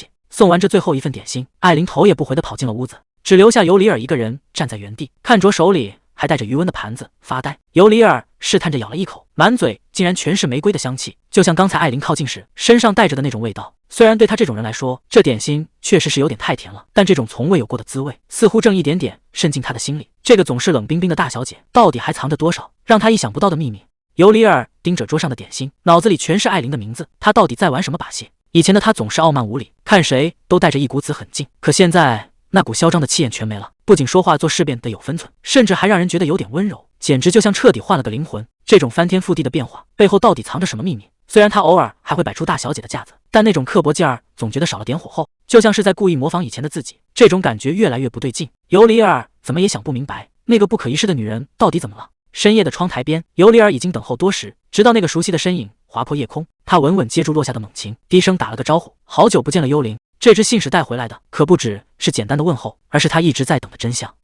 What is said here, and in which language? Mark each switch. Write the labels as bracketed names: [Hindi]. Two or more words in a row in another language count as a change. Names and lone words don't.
[Chinese] 送完這最後一份點心，艾琳頭也不回地跑進了屋子，只留下尤里爾一個人站在原地，看着手裡還帶着餘溫的盤子發呆。尤里爾試探着咬了一口，滿嘴竟然全是玫瑰的香氣，就像剛才艾琳靠近時身上帶着的那種味道。雖然对他這種人來說，這點心確實是有點太甜了，但這種從未有過的滋味似乎正一點點滲進他的心裡。這個總是冷冰冰的大小姐到底還藏着多少讓他意想不到的秘密？尤里爾盯着桌上的點心，腦子裡全是艾琳的名字，他到底在玩什麼把戲？以前的他總是傲慢無禮，看誰都帶着一股子狠勁，可現在那股囂张的氣焰全沒了，不僅說話做事變得有分寸，甚至還讓人覺得有點溫柔，簡直就像徹底換了個靈魂。這種翻天覆地的變化背後到底藏着什麼秘密？雖然他偶爾還會擺出大小姐的架子，但那種刻薄勁兒總覺得少了點火候，就像是在故意模仿以前的自己。這種感覺越來越不對勁，尤里爾怎麼也想不明白，那個不可一世的女人到底怎么了？深夜的窗台邊，尤里爾已經等候多時，直到那個熟悉的身影劃破夜空，他穩穩接住落下的猛禽，低聲打了個招呼：“好久不見了，幽靈。” 這隻信使帶回來的可不只是簡單的問候，而是他一直在等的真相。